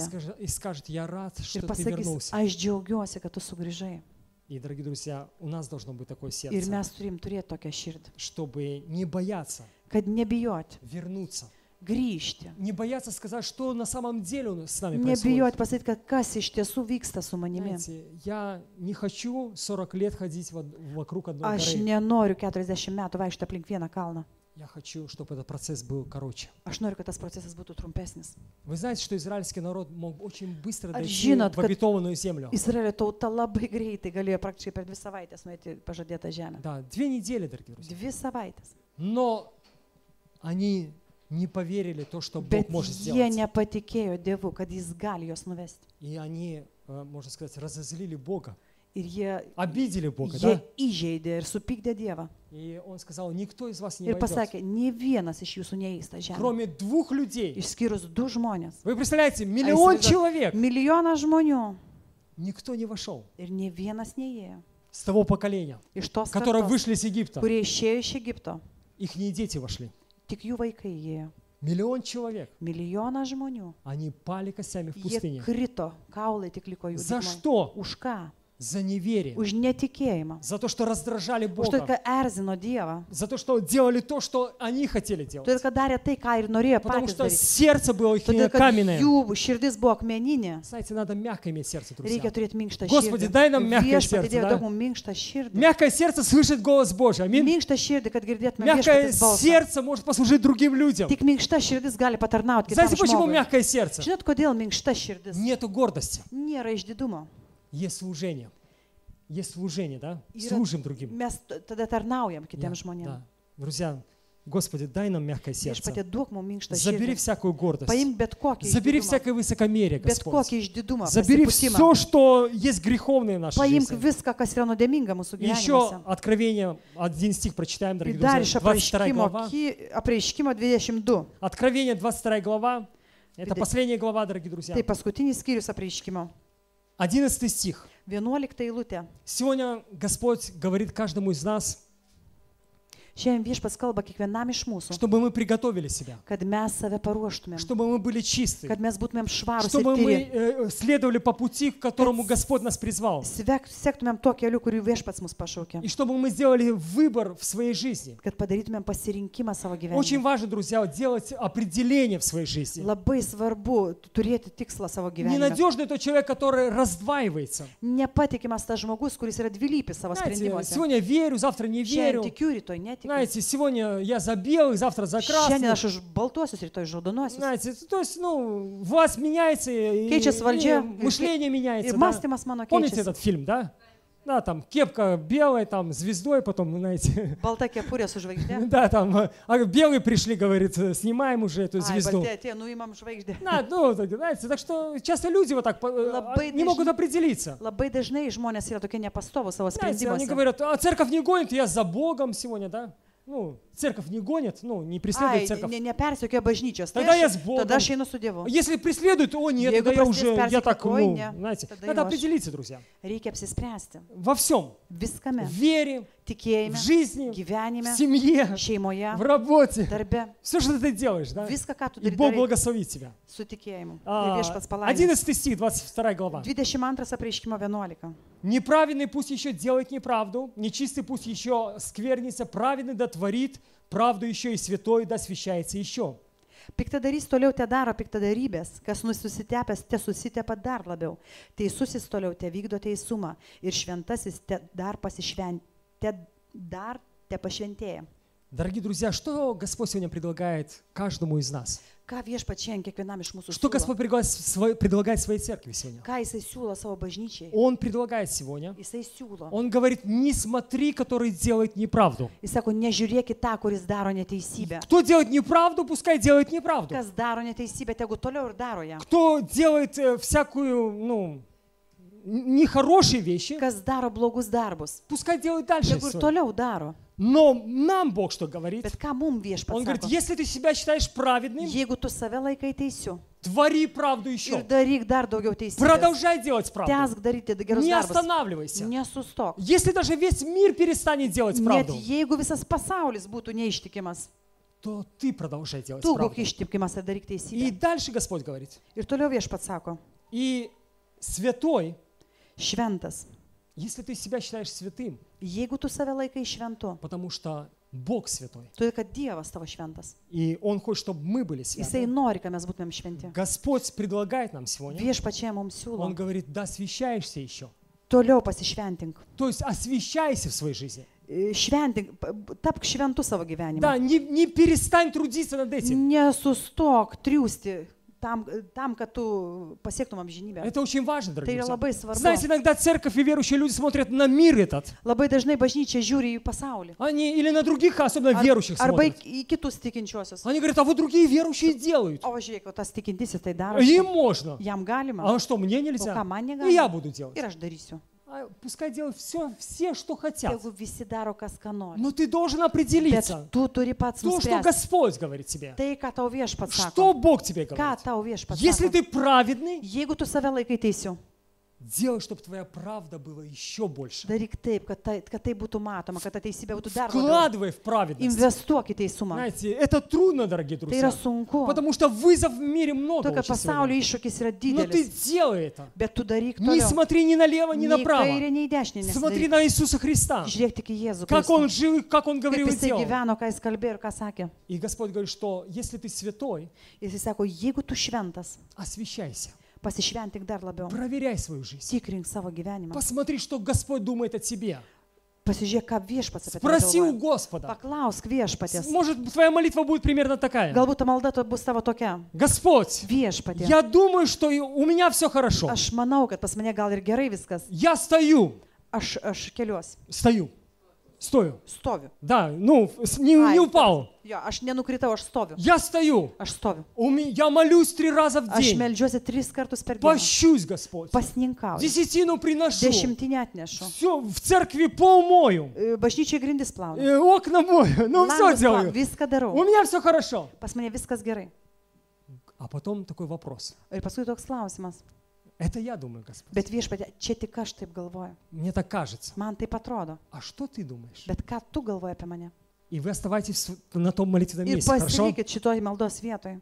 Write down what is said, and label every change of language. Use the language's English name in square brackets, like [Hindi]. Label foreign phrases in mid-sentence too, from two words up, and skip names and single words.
[Russian] и скажет, я рад, [Lithuanian] Ir [Russian] что ты [Lithuanian] pasakys, [Russian] вернулся. [Lithuanian] aš džiaugiuosi, kad tu sugrįžai. [Russian] И, дорогие друзья, у нас должно быть такое [Lithuanian] Ir [Russian] сердце, [Lithuanian] mes turim turėti tokią širdį, [Russian] чтобы не бояться [Lithuanian] kad nebijoti, [Russian] вернуться. [Lithuanian] grįžti. [Russian] Не бояться сказать, что на самом деле с нами [Lithuanian] Nebijoti [Russian] происходит. [Lithuanian] pasakyti, kad kas iš tiesų vyksta su manimi. [Russian] Знаете, я не хочу 40 лет ходить вокруг одной [Lithuanian] Aš [Russian] горы. [Lithuanian] nenoriu 40 metų vaikščioti aplink vieną kalną. [Russian] Я хочу, чтобы этот процесс был короче. [Lithuanian] Aš noriu, kad tas procesas būtų trumpesnis. [Russian] Вы знаете, что израильский народ мог очень быстро [Lithuanian] Ar [Russian] дойти [Lithuanian] žinot, [Russian] в [Lithuanian] kad [Russian] обетованную землю? [Lithuanian] Izraelio tauta labai greitai galėjo praktiškai per 2 savaitės nueiti į pažadėtą žemę. [Russian] Да, 2 недели, дорогие друзья. [Lithuanian] 2 savaitės. [Russian] Но они не поверили в то, что Бог [Lithuanian] Bet [Russian] может [Lithuanian] jie [Russian] сделать. [Lithuanian] nepatikėjo Dievu, kad jis gali juos nuvesti. [Russian] И они, можно сказать, разозлили Бога, [Lithuanian] Ir jie [Russian] обидели Бога, да? [Lithuanian] įžeidė ir supykdė Dievą. [Russian] И он сказал, никто из вас не [Lithuanian] Ir [Russian] войдет, [Lithuanian] pasakė, nie vienas iš jūsų neįs tą žemę. [Russian] кроме 2 людей. [Lithuanian] Išskyrus 2 žmonės. [Russian] Вы представляете, миллион [Lithuanian] įsivaizduojat, [Russian] человек, [Lithuanian] Milijonas žmonių. [Russian] никто не вошел [Lithuanian] Ir nie vienas neįėjo. [Russian] с того поколения, [Lithuanian] Iš tos [Russian] которые [Lithuanian] kartos, [Russian] вышли из Египта. [Lithuanian] kurie išėjo iš Egipto. [Russian] Их дети вошли. [Lithuanian] Tik jų vaikai įėjo. [Russian] Миллион человек, [Lithuanian] Milijonas žmonių. [Russian] они пали костями в [Lithuanian] Jie [Russian] пустыне. [Lithuanian] krito, kaulai tik liko jų. [Russian] За [Lithuanian] dykumoj. [Russian] что? [Lithuanian] Už ką? [Russian] За неверие. [Lithuanian] Už netikėjimą. [Russian] За то, что раздражали [Lithuanian] Už tai, [Russian] Бога. [Lithuanian] kad erzino Dievą. [Russian] За то, что делали то, что они хотели делать. [Lithuanian] Todėl, kad darė tai, ką ir norėjo [Russian] Потому [Lithuanian] patys [Russian] что [Lithuanian] daryti. [Russian] сердце было их [Lithuanian] Todėl, kad [Russian] каменное. [Lithuanian] jų širdis buvo akmeninė. [Russian] Знаете, надо мягко иметь сердце, друзья. [Lithuanian] Reikia turėti minkštą [Russian] Господи, [Lithuanian] širdį. [Russian] дай нам мягкое [Lithuanian] Viešpatie [Russian] сердце, [Lithuanian] Dieve, [Russian] да? [Lithuanian] duok mums minkštą širdį. [Russian] Мягкое сердце слышит голос Божий. Аминь. [Lithuanian] Minkštą širdį, kad girdėtume [Russian] Мягкое [Lithuanian] viešpatės balsą. [Russian] сердце может послужить другим людям. [Lithuanian] Tik minkšta širdis gali patarnauti kitam [Russian] Знаете, почему [Lithuanian] žmogui. [Russian] мягкое сердце? [Lithuanian] Žinot, kodėl minkšta širdis? [Russian] Нету гордости. [Lithuanian] Nėra išdidumo. [Russian] Есть служение. Есть служение, да? [Lithuanian] Yra- [Russian] Служим другим. [Lithuanian] Mes tada tarnaujam [Russian] Да, [Lithuanian] kitiems žmonėms. [Russian] да. Друзья, Господи, дай нам мягкое сердце. [Lithuanian] Viešpatie, duok mums minkštą [Russian] Забери [Lithuanian] širdį. [Russian] всякую гордость. [Lithuanian] Paimk bet kokį [Russian] Забери [Lithuanian] išdidumą. [Russian] всякое высокомерие, [Lithuanian] Bet [Russian] Господь. [Lithuanian] kokį išdidumą. [Russian] Забери [Lithuanian] pasipūtimą. [Russian] все, что есть греховное в нашей [Lithuanian] Paimk [Russian] жизни. [Lithuanian] viską, kas yra nuodėminga mūsų [Russian] И еще [Lithuanian] gyvenimuose. [Russian] Откровение, 1 стих прочитаем, [Lithuanian] Ir [Russian] дорогие [Lithuanian] dar iš [Russian] друзья, 22 глава. [Lithuanian] apreiškimo 22. [Russian] Откровение, 22 глава. Это Видите? последняя глава, дорогие друзья. [Lithuanian] Tai paskutinis skyrius apreiškimo. [Russian] 11 стих. [Lithuanian] 11 eilutė. [Russian] Сегодня Господь говорит каждому из нас, [Lithuanian] Šiandien viešpats kalba kiekvienam iš mūsų, [Russian] чтобы мы приготовили себя, [Lithuanian] kad mes save paruoštumėm, [Russian] чтобы мы были чисты, [Lithuanian] kad mes būtumėm švarūs ir [Russian] чтобы мы [Lithuanian] tyri. [Russian] следовали по пути, к которому Господь нас призвал, [Lithuanian] Sektumėm tuo keliu, kurį viešpats mus pašaukė. [Russian] и чтобы мы сделали выбор в своей жизни. [Lithuanian] Kad padarytumėm pasirinkimą savo [Russian] Очень [Lithuanian] gyvenime. [Russian] важно, друзья, делать определение в своей жизни. [Lithuanian] Labai svarbu turėti tikslą savo gyvenime. [Russian] Ненадежный тот человек, который раздваивается. [Lithuanian] Nepatikimas tas žmogus, kuris yra dvilypis savo [Russian] Знаете, [Lithuanian] sprendimuose. [Russian] сегодня верю, завтра не верю. [Lithuanian] Šiandien tikiu, rytoj netikiu. [Russian] Знаете, сегодня я за белых, завтра за [Lithuanian] Šiandien aš [Russian] красных. [Lithuanian] už baltuosius, rytoj už raudonuosius. [Russian] Знаете, то есть, власть меняется, и [Lithuanian] Keičiasi valdžia, [Russian] мышление меняется. [Lithuanian] ir [Russian] Да? [Lithuanian] mąstymas mano [Russian] Помните [Lithuanian] keičiasi. [Russian] этот фильм, да? Да, там кепка белая, там звездой, потом, знаете, [Lithuanian] Balta kepurė su žvaigždė. [Russian] да, там, белые пришли, говорит, снимаем уже эту [Lithuanian] Ai, [Russian] звезду. [Lithuanian] baltė atėjo, nuimam žvaigždę. [Russian] Да, знаете, так что часто люди вот так [Lithuanian] Labai [Russian] не могут [Lithuanian] dažnai- [Russian] определиться. [Lithuanian] Labai dažnai žmonės yra tokie nepastovų savo [Russian] Знаете, они [Lithuanian] sprendimuose. [Russian] говорят, а церковь не гонит, я за Богом сегодня, да? Церковь не гонит, не преследует [Lithuanian] Ai, [Russian] церковь. [Lithuanian] nepersiekioja bažnyčios. Tada jas Bogom. Tada aš einu su Dievu. [Russian] Если преследуют, нет, [Lithuanian] Jeigu [Russian] тогда я [Lithuanian] prasidės [Russian] уже, я так, [Lithuanian] persekioti, oi, ne, [Russian] знаете, [Lithuanian] tada [Russian] надо [Lithuanian] jau aš. [Russian] определиться, друзья. [Lithuanian] Reikia apsispręsti. [Russian] Во всем. [Lithuanian] Viskame. [Russian] В вере, в [Lithuanian] Tikėjime, [Russian] жизни, в [Lithuanian] gyvenime, [Russian] семье, [Lithuanian] šeimoje, [Russian] в работе. [Lithuanian] darbe. [Russian] Все, что ты делаешь, да? [Lithuanian] Viską, ką tu [Russian] И Бог [Lithuanian] darai, [Russian] благословит тебя. [Lithuanian] su tikėjimu. Ir viešpats palaimins. [Russian] 11 стих, 22 глава. [Lithuanian] 22 apreiškimo 11. [Russian] Неправедный пусть еще делает неправду, нечистый пусть еще сквернится, праведный да творит правду еще и святой да освящается еще. [Lithuanian] Piktadarys toliau te daro piktadarybės, kas nususitepęs te susitepa dar labiau. Teisusis toliau te vykdo teisumą ir šventasis te dar pašventėja. [Russian] Дорогие друзья, что Господь сегодня предлагает каждому из нас? [Lithuanian] Ką viešpats šiandien kiekvienam iš mūsų [Russian] Что [Lithuanian] siūlo? [Russian] Господь предлагает своей церкви сегодня? [Lithuanian] Ką jisai siūlo savo bažnyčiai? [Russian] Он предлагает сегодня, [Lithuanian] Jisai siūlo. [Russian] он говорит, не смотри, который делает неправду. [Lithuanian] Jis sako, nežiūrėkit tą, kuris daro neteisybę. [Russian] Кто делает неправду, пускай делает неправду. [Lithuanian] Kas daro neteisybę, tegu toliau ir daro ją. [Russian] Кто делает всякую, нехорошие вещи, [Lithuanian] Kas daro blogus darbus, [Russian] пускай делает дальше. [Lithuanian] tegu ir toliau daro. [Russian] Но нам Бог что говорит? [Lithuanian] Bet ką mums [Russian] Он [Lithuanian] viešpats [Russian] говорит, [Lithuanian] sako? [Russian] если ты себя считаешь праведным, [Lithuanian] Jeigu tu save laikai teisiu [Russian] твори правду [Lithuanian] ir [Russian] еще. [Lithuanian] daryk dar daugiau teisybės, [Russian] Продолжай делать правду. [Lithuanian] tęsk daryti gerus [Russian] Не [Lithuanian] darbus, [Russian] останавливайся. [Lithuanian] nesustok. [Russian] Если даже весь мир перестанет делать [Lithuanian] Net [Russian] правду, [Lithuanian] jeigu visas pasaulis būtų neištikimas, [Russian] то ты продолжай делать [Lithuanian] tu [Russian] правду. [Lithuanian] būk ištikimas ir daryk [Russian] И [Lithuanian] teisybę. [Russian] дальше Господь говорит. [Lithuanian] Ir toliau viešpats sako, [Russian] И святой, [Lithuanian] šventas. [Russian] если ты себя считаешь святым, [Lithuanian] Jeigu tu save laikai šventu, [Russian] потому что Бог святой, [Lithuanian] todėl kad Dievas tavo šventas. [Russian] и Он хочет, чтобы мы были [Lithuanian] Jisai [Russian] святы. [Lithuanian] nori, kad mes būtumėm šventi. [Russian] Господь предлагает нам сегодня, [Lithuanian] Viešpačiai mums [Russian] Он [Lithuanian] siūlo. [Russian] говорит, да, освящаешься еще. [Lithuanian] Toliau pasišventink. [Russian] То есть освящайся в своей жизни. [Lithuanian] Šventink, tapk šventu savo [Russian] Да, [Lithuanian] gyvenimą. [Russian] не перестань трудиться над этим. [Lithuanian] Nesustok triūsti tam, kad tu pasiektum amžinybę. [Russian] Это очень важно, [Lithuanian] Tai [Russian] дорогие [Lithuanian] yra [Russian] друзья. [Lithuanian] labai svarbu. [Russian] Знаете, иногда церковь и верующие люди смотрят на мир этот. [Lithuanian] Labai dažnai bažnyčia žiūri į pasaulį. [Russian] Они или на других, особенно верующих [Lithuanian] Arba [Russian] смотрят. [Lithuanian] į kitus tikinčiosius. [Russian] Они говорят, а вот другие верующие делают. [Lithuanian] O žiūrėk, o tas tikintysis tai daro. [Russian] Им можно. [Lithuanian] Jam galima. [Russian] А что, мне [Lithuanian] O [Russian] нельзя? [Lithuanian] ką man [Russian] И я [Lithuanian] negalima. [Russian] буду делать. [Lithuanian] Ir aš darysiu. [Russian] А пускай делают все, что хотят. [Lithuanian] Jeigu visi daro, kas ką nori. [Russian] Но ты должен [Lithuanian] Bet [Russian] определиться. [Lithuanian] tu turi pats [Russian] То, что [Lithuanian] nuspręsti. [Russian] Господь говорит тебе. [Lithuanian] Tai, ką tau viešpats [Russian] Что [Lithuanian] sako. [Russian] Бог тебе [Lithuanian] Ką [Russian] говорит. [Lithuanian] tau viešpats [Russian] Если [Lithuanian] sako. [Russian] ты праведный, [Lithuanian] Jeigu tu save laikai teisiu, [Russian] делай, чтобы твоя правда была еще больше. [Lithuanian] daryk taip, kad tai būtų matoma, kad ta teisybė būtų dar labiau. [Russian] Вкладывай в праведность. [Lithuanian] Investuok į teisumą. [Russian] Знаете, это трудно, дорогие [Lithuanian] Tai yra [Russian] друзья. [Lithuanian] sunku. [Russian] Потому что вызов в мире много [Lithuanian] Tu, kad [Russian] очень [Lithuanian] pasaulio [Russian] сегодня. [Lithuanian] iššūkis yra [Russian] Но ты [Lithuanian] didelis. [Russian] делай это. [Lithuanian] Bet tu daryk [Russian] Не [Lithuanian] toliau. [Russian] смотри ни налево, ни [Lithuanian] Nei [Russian] направо. [Lithuanian] kairė, nei dešinė. [Russian] Смотри [Lithuanian] nesidaryk. [Russian] на Иисуса Христа. [Lithuanian] Žiūrėk tik į Jėzų. [Russian] Как [Lithuanian] Kristų. [Russian] Он жил, как Он [Lithuanian] Kaip [Russian] говорил и [Lithuanian] jisai [Russian] делал. [Lithuanian] gyveno, ką jis kalbėjo ir ką sakė. [Russian] И Господь говорит, что если ты святой, [Lithuanian] Jisai sako, jeigu tu šventas, [Russian] освящайся. [Lithuanian] pasišventink dar labiau. [Russian] Проверяй свою жизнь. [Lithuanian] Tikrink savo gyvenimą. [Russian] Посмотри, что Господь думает о тебе. [Lithuanian] Pasižiūrėk, ką viešpats apie tai [Russian] Спроси у [Lithuanian] galvoja. [Russian] Господа. [Lithuanian] Paklausk viešpatės. [Russian] Может, твоя молитва будет примерно такая. [Lithuanian] Galbūt ta malda to bus tavo tokia. [Russian] Господь, [Lithuanian] Viešpatė. [Russian] я думаю, что у меня все хорошо. [Lithuanian] Aš manau, kad pas mane gal ir gerai viskas. [Russian] Я стою. [Lithuanian] Aš keliuosi. [Russian] Стою. [Lithuanian] Stoviu. [Russian] Да, не упал. [Lithuanian] Jo, aš nenukritau, aš stoviu. [Russian] Я стою. [Lithuanian] Aš stoviu. [Russian] Я молюсь 3 раза в [Lithuanian] Aš [Russian] день. [Lithuanian] meldžiuosi 3 kartus per dieną. [Russian] Пощусь, Господь. [Lithuanian] Pasninkauju. [Russian] Десятину приношу. [Lithuanian] Dešimtinę atnešu. [Russian] Все, в церкви пол мою. [Lithuanian] Bažnyčiai grindis plaunu. [Russian] Окна мою. Все [Lithuanian] Langus [Russian] делаю. [Lithuanian] Viską darau. [Russian] У меня все хорошо. [Lithuanian] Pas mane viskas gerai. [Russian] А потом такой вопрос. [Lithuanian] Ir paskui toks klausimas. [Russian] Это я думаю, Господь. [Lithuanian] Bet viešpatė, čia tik aš taip galvoju. [Russian] Мне так кажется. [Lithuanian] Man taip atrodo. [Russian] А что ты думаешь? [Lithuanian] Bet ką tu galvoji apie mane? [Russian] И вы оставайтесь на том молитвенном [Lithuanian] Ir [Russian] месте, хорошо? [Lithuanian] pasilikit šitoj maldos vietoj.